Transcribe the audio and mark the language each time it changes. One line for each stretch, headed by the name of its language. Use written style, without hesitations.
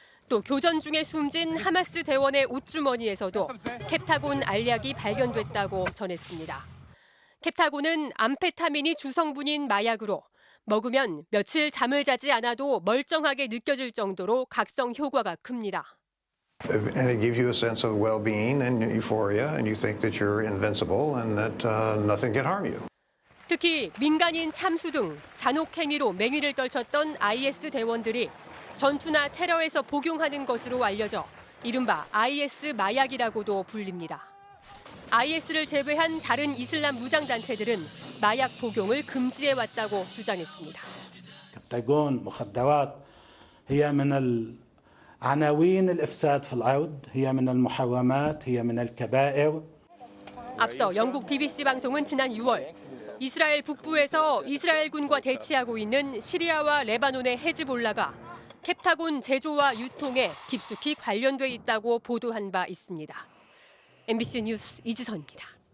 Korean: 또 교전 중에 숨진 하마스 대원의 옷주머니에서도 캡타곤 알약이 발견됐다고 전했습니다. 캡타곤은 암페타민이 주성분인 마약으로 먹으면 며칠 잠을 자지 않아도 멀쩡하게 느껴질 정도로 각성 효과가 큽니다.
English: And it gives you a sense of well-being and euphoria, and you think that you're invincible and that nothing can harm you.
Korean: 특히 민간인 참수 등 잔혹 행위로 맹위를 떨쳤던 IS 대원들이 전투나 테러에서 복용하는 것으로 알려져 이른바 IS 마약이라고도 불립니다. IS를 제외한 다른 이슬람 무장단체들은 마약 복용을 금지해왔다고 주장했습니다.
Arabic: 캡타곤, مخدرات هي من العناوين الإفساد في الأرض هي من المحرمات هي من الكبائر.
Korean: 앞서 영국 BBC 방송은 지난 6월 이스라엘 북부에서 이스라엘군과 대치하고 있는 시리아와 레바논의 헤즈볼라가 캡타곤 제조와 유통에 깊숙이 관련돼 있다고 보도한 바 있습니다. MBC 뉴스 이지선입니다.